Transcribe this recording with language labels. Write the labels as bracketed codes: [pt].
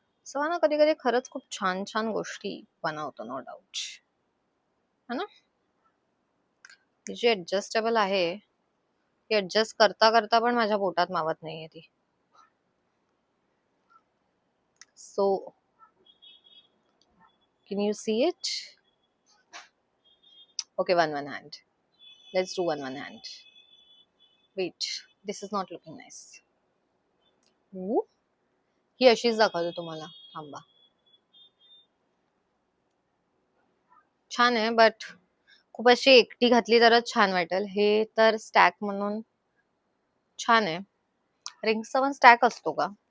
[mr] So कधी कधी खरंच खूप छान छान गोष्टी बनवतो, नो डाऊट, है ना. ती जी ऍडजस्टेबल आहे ती ऍडजस्ट करता करता पण माझ्या पोटात मावत नाहीये ती. [en] So can you see it? Okay, one hand. Let's do one hand. Wait, this is not looking nice. [mr] Ooh, ही अशीच दाखवतो तुम्हाला, थांबा. छान आहे, बट खूप अशी एकटी घातली तरच छान वाटेल. हे तर स्टॅक म्हणून छान आहे. रिंग्सचा पण स्टॅक असतो का?